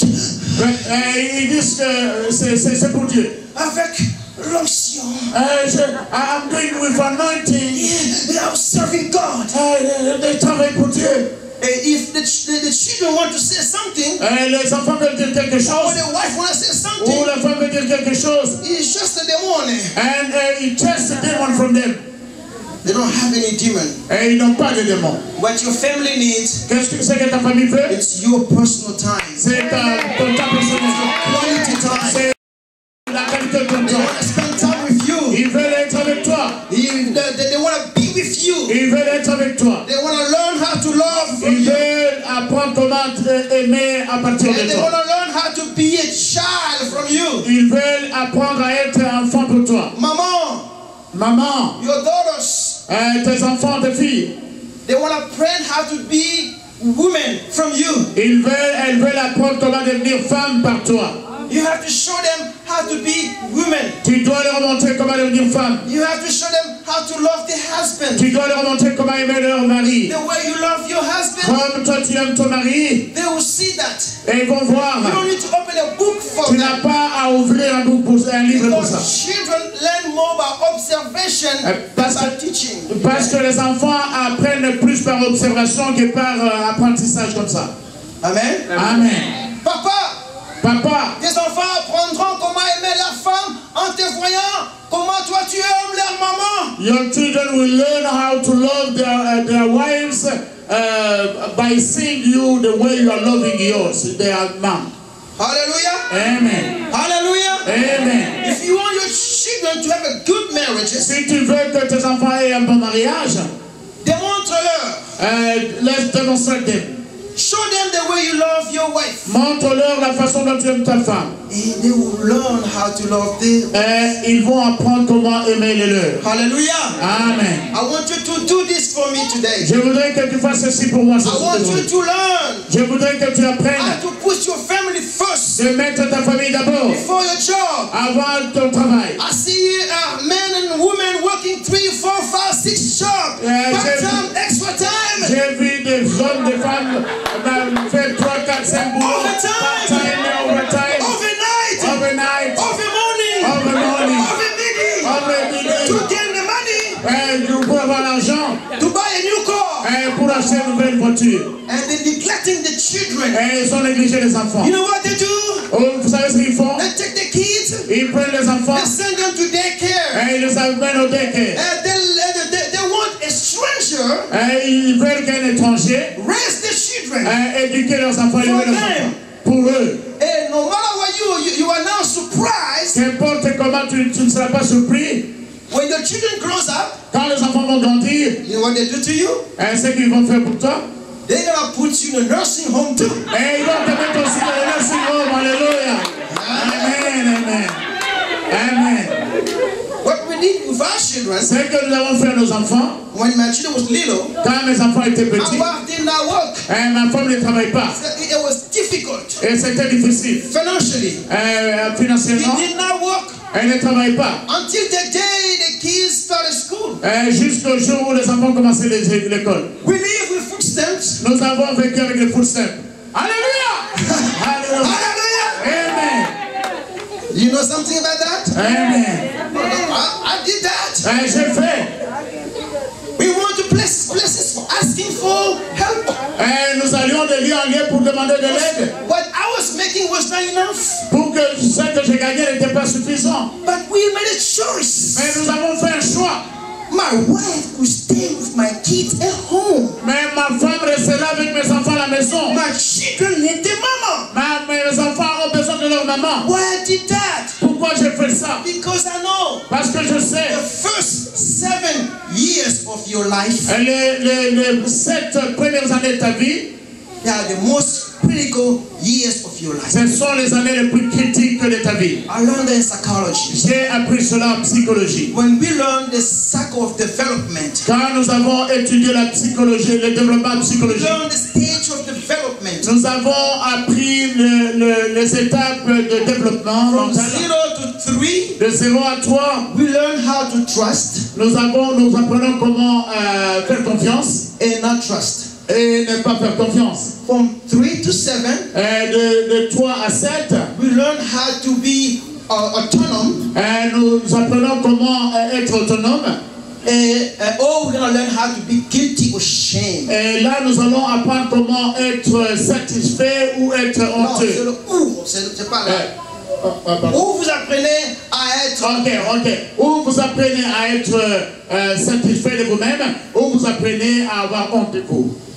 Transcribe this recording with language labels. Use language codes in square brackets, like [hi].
[fr] Ils disent que c'est pour Dieu. Avec l'onction. [en] I'm doing with anointing. Yeah, I'm serving God. They [fr] travaillent pour Dieu. [en] If the children want to say something, [fr] les enfants veulent dire quelque chose, [en] or the wife want to say something, [fr] ou la femme veut dire quelque chose, [en] it's just a demon. And it chases the demon from them. They don't have any demon. [fr] Et ils n'ont pas de démon. [en] What your family needs, [fr] qu'est-ce que ta famille veut? [en] It's your personal time. [fr] C'est ton temps personnel. [en] Quality time. [fr] C'est la qualité de ton temps. [en] They want to spend time with you. They want to be with you. [fr] Ils veulent être avec toi. [en] They want to learn how to love from [fr] Ils [en] you. [fr] veulent apprendre comment aimer à partir [en] And [fr] de [en] they want [fr] toi. [en] to learn how to be a child from you. [fr] Ils veulent apprendre à être enfant pour toi. Maman, Maman, [en] your daughters, [fr] tes enfants, tes filles, [en] they want to learn how to be women from you. [fr] elles veulent apprendre comment devenir femme par toi. [en] You have to show them how to be women. [fr] Tu dois leur montrer comment devenir femme. [en] You have to show them how to love their husband. [fr] Tu dois leur montrer comment aimer leur mari. [en] The way you love your husband, [fr] Comme toi tu aimes ton mari, [en] they will see that. [fr] et ils vont voir. [en] You don't need to open a book for [fr] Tu n'as [en] them. [fr] pas à ouvrir un livre pour ça. [en] Because children learn more by observation than by teaching. [fr] Parce que les enfants apprennent plus par observation que par apprentissage comme ça. [en] Amen. [fr] Amen. Papa, tes enfants apprendront comment aimer la femme en te voyant comment toi tu aimes leur maman. [en] your children will learn how to love their wives by seeing you the way you are loving yours, their mom. Hallelujah. Amen. Hallelujah. Amen. If you want your children to have a good marriage, [fr] Si tu veux que tes enfants aient un bon mariage, démontre-leur. [en] let's demonstrate them. Show them the way you love your wife. [fr] Montre-leur la façon dont tu aimes ta femme. [en] And they will learn how to love them. [fr] Ils vont apprendre comment aimer les leurs. [en] Hallelujah. Amen. I want you to do this for me today. [fr] Je voudrais que tu fasses ceci pour moi. [en] I want you to learn [fr] Je voudrais que tu apprennes [en] how to put your family first [fr] de mettre ta famille d'abord [en] before your job. [fr] avant ton travail. [en] I see men and women working 3, 4, 5, 6 jobs. Part-time, extra time. [fr] J'ai vu des hommes, des femmes faire 3, 4, 5 boulots. [en] Part-time, overtime, overnight, overmorning, overmidi, To gain the money. [fr] pour avoir l'argent, [en] To buy a new car. [fr] pour acheter une nouvelle voiture. [en] And they're neglecting the children. [fr] Ils ont négligé les enfants. [en] You know what they do? [fr] Vous savez ce qu'ils font? [en] They take the kids. [fr] Ils prennent les enfants [en] They send them to daycare. [fr] et ils les amènent au daycare. [en] They want a stranger [fr] Ils veulent qu'un étranger raise the children. éduquer leurs enfants, élever leurs enfants. Pour eux. [en] And no matter what you are now surprised [fr] Qu'importe comment tu ne seras pas surpris [en] when your children grows up. [fr] quand les enfants vont grandir. [en] You know what they do to you? [fr] Ce qu'ils vont faire pour toi. [en] They're gonna put you in a nursing home too. [fr] Et ils vont te mettre aussi dans le nursing home. Alléluia. Amen, amen. Amen. [en] What we did with our children, [fr] Ce que nous avons fait à nos enfants, [en] when my children was little, [fr] quand mes enfants étaient [en] my [fr] petits, [en] wife did not work. [fr] ma femme ne travaille pas. [en] It was difficult [fr] Et c'était difficile. [en] financially. [fr] Financièrement, [en] He did not work [fr] elle ne travaille pas. [en] until the day the kids started school. [fr] Jusqu'au jour où les enfants commençaient l'école. [en] We live with food stamps. [fr] Nous avons vécu avec les food stamps. Alléluia! Alléluia! [en] Hallelujah! Amen! You know something about that? Amen! I did that. [fr] J'ai fait. [en] We went to places asking for help. [fr] Nous allions de lieu en lieu pour demander de l'aide. [en] What I was making was not enough. [fr] Pour que ce que j'ai gagné n'était pas suffisant. [en] But we made a choice. [fr] Mais nous avons fait un choix. [en] My wife could stay with my kids at home. [fr] Mais ma femme restera avec mes enfants à la maison. [en] My children need their mama. [fr] Mes enfants ont besoin de leur maman. [en] Why I did that? [fr] Pourquoi j'ai fait ça? [en] Because I know [fr] Parce que je sais. [en] the first 7 years of your life, [fr] Les 7 premières années de ta vie, [en] they are the most critical years of your life. [fr] ce sont les années les plus critiques de ta vie. [en] I learned that in psychology. [fr] J'ai appris cela en psychologie. [en] When we learn the cycle of development, [fr] Quand nous avons étudié la psychologie, le développement [en] we [fr] psychologique, [en] learn the stage of development. [fr] nous avons appris les étapes de développement [en] From [fr] mental. [en] 0 to 3, [fr] De 0 à 3, [en] we learn how to trust [fr] nous apprenons comment faire confiance [en] and not trust. [fr] et ne pas faire confiance. [en] From 3 to 7, [fr] De 3 à 7, [en] we learn how to be autonomous. [fr] nous apprenons comment être autonome. [en] Or we're going to learn how to be guilty or shame. [fr] Et là, nous allons apprendre comment être satisfait ou être Non, c'est honteux. le ou, c'est pas là. Ou vous apprenez à être. Ok. Ou vous apprenez à être satisfait de vous-même, ou vous apprenez à avoir honte de vous.